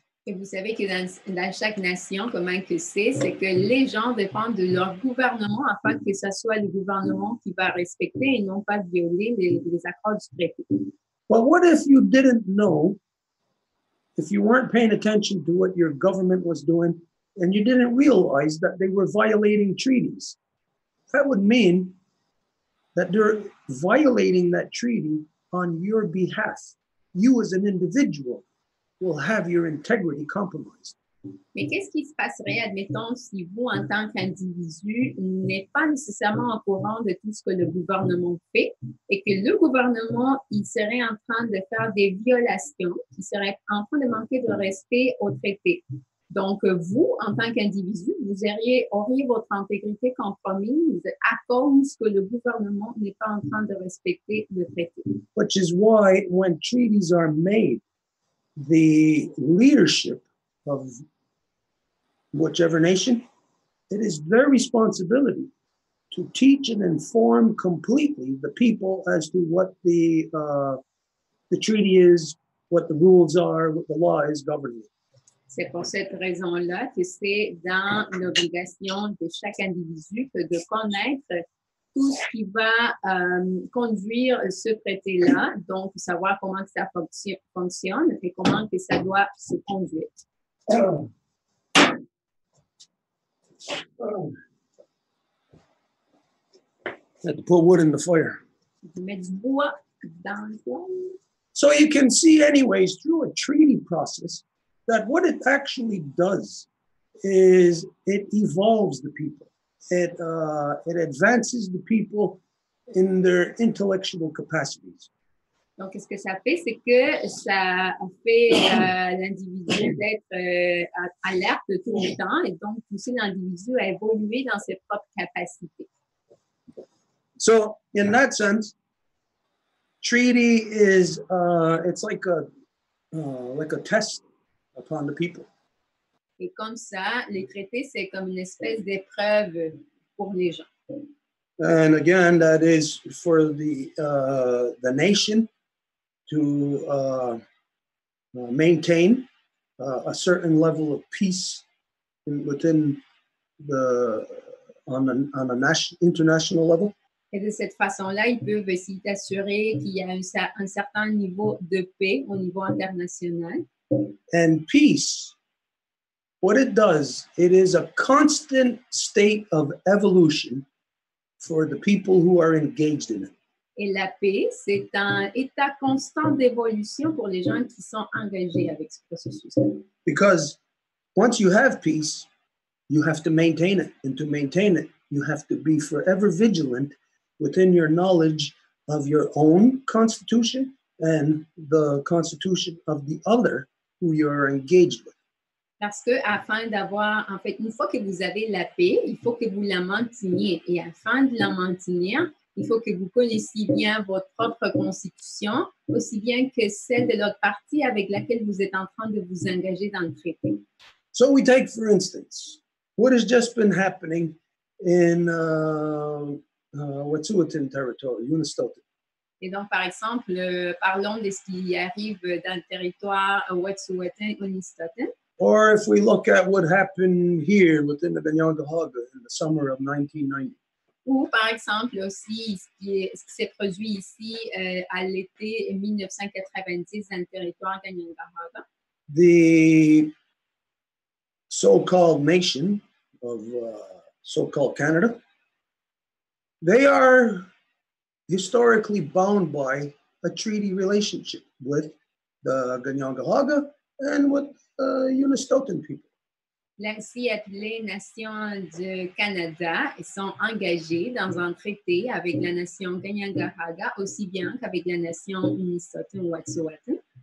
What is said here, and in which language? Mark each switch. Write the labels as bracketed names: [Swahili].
[French] Et vous savez que dans chaque nation, comment que c'est que les gens dépendent de leur gouvernement afin que ce soit le gouvernement qui va respecter et non pas violer les accords du traité. [English] But what if you didn't know, if you weren't paying attention to what your government was doing, and you didn't realize that they were violating treaties? That would mean that they're violating that treaty on your behalf. You as an individual will have your integrity compromised. [French] Mais qu'est-ce qui se passerait, admettons, si vous, en tant qu'individu, n'êtes pas nécessairement au courant de tout ce que le gouvernement fait et que le gouvernement, il serait en train de faire des violations, il serait en train de manquer de respect au traité. Donc, vous, en tant qu'individu, vous auriez votre intégrité compromise à cause que le gouvernement n'est pas en train de respecter le traité. [English] Which is why when treaties are made, the leadership of whichever nation, it is their responsibility to teach and inform completely the people as to what the treaty is, what the rules are, what the law is governing it. [French] C'est pour cette raison-là que c'est dans l'obligation de chaque individu que de connaître tout ce qui va conduire ce traité-là, donc savoir comment que ça fonctionne et comment que ça doit se conduire. [English] Had to put wood in the fire. [French] Mettre du bois dans le poêle. [English] So you can see anyways through a treaty process that what it actually does is it evolves the people. It advances the people in their intellectual capacities. [French] Donc, ce que ça fait, c'est que ça fait l'individu d'être alerte tout le temps et donc pousser l'individu à évoluer dans ses propres capacités. [English] So, in that sense, treaty is it's like a test upon the people. [French] Et comme ça, les traités, c'est comme une espèce d'épreuve pour les gens. [English] And again, that is for the nation to maintain a certain level of peace within on a international level. [French] Et de cette façon-là, ils peuvent s'y assurer qu'il y a un certain niveau de paix au niveau international. [English] And peace, what it does, it is a constant state of evolution for the people who are engaged in it. [French] Et la paix, c'est un état constant d'évolution pour les gens qui sont engagés avec ce processus. [English] Because once you have peace, you have to maintain it. And to maintain it, you have to be forever vigilant within your knowledge of your own constitution and the constitution of the other who you're engaged with. [French] Parce que afin d'avoir, en fait, une fois que vous avez la paix, il faut que vous la mainteniez. Et afin de la maintenir, il faut que vous connaissiez bien votre propre constitution, aussi bien que celle de l'autre partie avec laquelle vous êtes en train de vous engager dans le traité. [English] So we take, for instance, what has just been happening in Wet'suwet'en territory, Unistoten. [French] Et donc, par exemple, parlons de ce qui arrive dans le territoire Wet'suwet'en, Unistoten. [English] Or if we look at what happened here within the Ganyangahaga in the summer of 1990. [French] Ou, par exemple, aussi, ce qui s'est produit ici à l'été 1990 dans le territoire Ganyangahaga. [English] The so-called nation of so-called Canada, they are historically bound by a treaty relationship with the Ganyangahaga and with Unistoten people. [French] L'ainsi appelée Nation du Canada, ils sont engagés dans un traité avec la nation Ganyangahaga aussi bien qu'avec la nation Unistoten ou Wet'suwet'en.